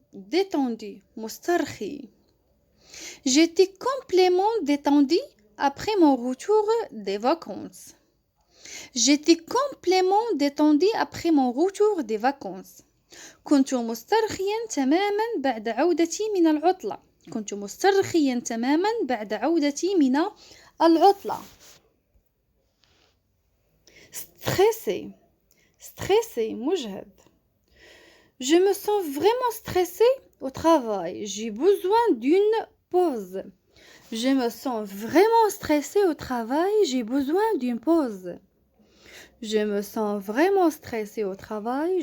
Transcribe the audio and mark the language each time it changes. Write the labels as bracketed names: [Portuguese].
[Arabic] détendu مسترخي. [French] J'étais complètement détendu après mon retour des vacances. J'étais complètement détendu après mon retour des vacances. [Arabic] كنت مسترخيا تماما بعد عودتي من العطلة. كنت مسترخيا تماما بعد عودتي من العطلة. stressé مجهد. [French] Je me sens vraiment stressé au travail. J'ai besoin d'une pause. Je me sens vraiment stressé au travail. J'ai besoin d'une pause. Je me sens vraiment stressé au travail.